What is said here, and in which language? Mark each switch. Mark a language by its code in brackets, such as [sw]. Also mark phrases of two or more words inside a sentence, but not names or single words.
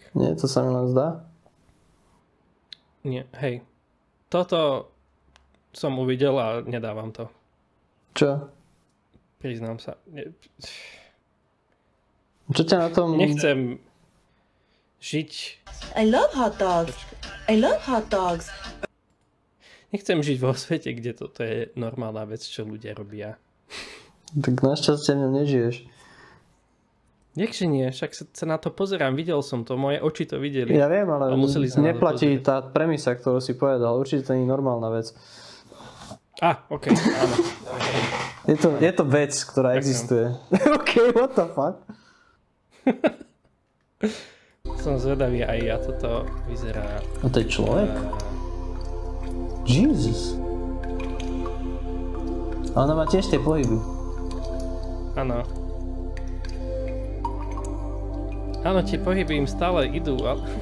[sk] Nie, to sa mi len zdá. Nie, hej. Toto som uvidel a nedávam to. Čo? Priznám sa. Čo ťa na tom... Nechcem žiť... [en] I love hot dogs. I love hot dogs. [sk] Nechcem žiť vo svete, kde toto je normálna vec, čo ľudia robia. Tak našťastie v ňom nežiješ. Nechže nie, však sa na to pozerám, videl som to, moje oči to videli. Ja viem, ale neplatí tá premisa, ktorú si povedal. Určite to nie je normálna vec. OK, áno. Je to vec, ktorá existuje. [en] OK, what the fuck? [sk] Som zvedavý, aj ja toto vyzerá... A to je človek? Jesus. A ona má tiež tie pohyby. Áno. Áno, tie pohyby im stále idú, ale...